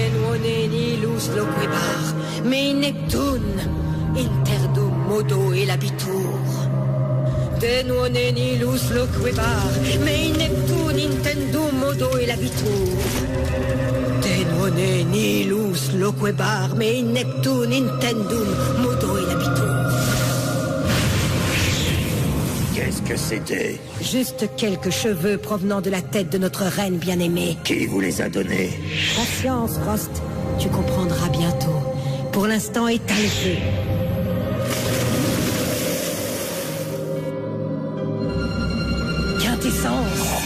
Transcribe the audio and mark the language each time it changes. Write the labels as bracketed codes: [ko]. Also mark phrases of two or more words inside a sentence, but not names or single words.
[fr] Demone nilus loquebar, me Neptun, interdum modo elabitur. Demone nilus loquebar, me Neptun intendum modo elabitur. Demone nilus loquebar, me Neptun intendum modo elabitur. Qu'est-ce que c'était? Juste quelques cheveux provenant de la tête de notre reine bien-aimée. Qui vous les a donnés? Patience, Frost. Tu comprendras bientôt. Pour l'instant, éteins le feu. Quintessence.